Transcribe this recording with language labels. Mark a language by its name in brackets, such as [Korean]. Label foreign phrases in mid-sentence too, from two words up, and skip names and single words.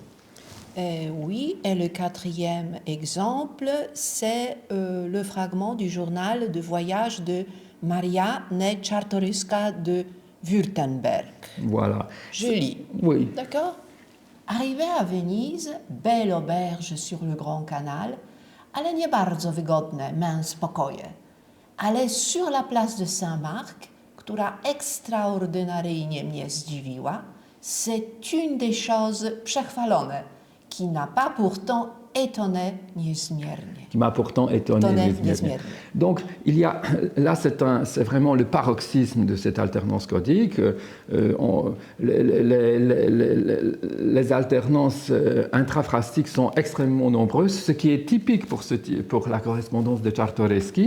[French] Oui, et le quatrième exemple, c'est le fragment du journal de voyage de Maria Czartoryska de Württemberg. Voilà. Je lis. Oui. D'accord. Arrivé à Venise, belle auberge sur le Grand Canal, [Polish] ale nie bardzo wygodne, męs pokoje. [French] Ale sur la place de Saint-Marc, [Polish] która ekstraordynaryjnie mnie zdziwiła, [French] c'est une des choses przechwalone, qui n'a pas pourtant étonné niezmiernie. Qui m'a pourtant étonné niezmiernie. Donc, il y a, là, c'est vraiment le paroxysme de cette alternance codique. Les alternances intraphrastique sont extrêmement nombreuses, ce qui est typique pour la correspondance de Czartoryski.